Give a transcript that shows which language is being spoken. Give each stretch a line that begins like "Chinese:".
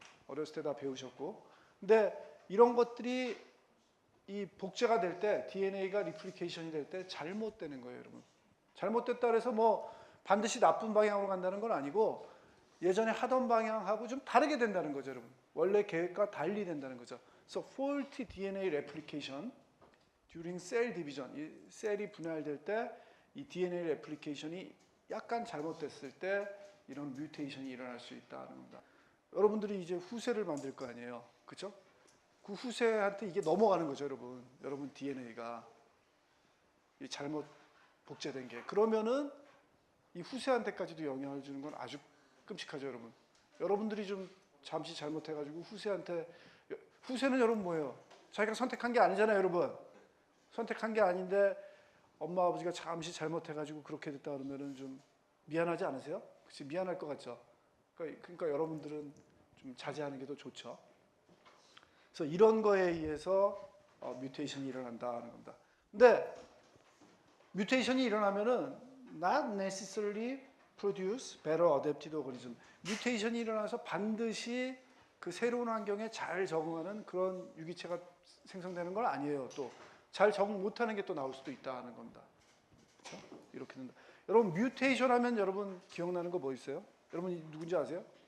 Korean: 어렸을 때 다 배우셨고. 근데 이런 것들이 이 복제가 될 때 DNA가 리플리케이션이 될 때 잘못되는 거예요, 여러분. 잘못됐다 그래서 뭐 반드시 나쁜 방향으로 간다는 건 아니고 예전에 하던 방향하고 좀 다르게 된다는 거죠, 여러분. 원래 계획과 달리 된다는 거죠.
English: So faulty DNA replication during cell division.
Korean: 이 셀이 분할될 때 이 DNA 레플리케이션이 약간 잘못됐을 때 이런 뮤테이션이 일어날 수 있다는 겁니다. 여러분들이 이제 후세를 만들 거 아니에요, 그렇죠? 그 후세한테 이게 넘어가는 거죠, 여러분. 여러분 DNA가. 이 잘못 복제된 게. 그러면은 이 후세한테까지도 영향을 주는 건 아주 끔찍하죠, 여러분. 여러분들이 좀 잠시 잘못해가지고 후세는 여러분 뭐예요? 자기가 선택한 게 아니잖아요, 여러분. 선택한 게 아닌데 엄마 아버지가 잠시 잘못해가지고 그렇게 됐다 그러면은 좀 미안하지 않으세요? 그치, 미안할 것 같죠. 그러니까 여러분들은 좀 자제하는 게 더 좋죠. 그래서 이런 거에 의해서 뮤테이션이 일어난다는 겁니다. 근데 뮤테이션이 일어나면은
English: not necessarily produce better adapted organism.
Korean: 뮤테이션이 일어나서 반드시 그 새로운 환경에 잘 적응하는 그런 유기체가 생성되는 건 아니에요. 또 잘 적응 못하는 게 또 나올 수도 있다는 겁니다. 그렇죠? 이렇게 된다. 여러분 뮤테이션 하면 여러분 기억나는 거 뭐 있어요? 여러분 누군지 아세요?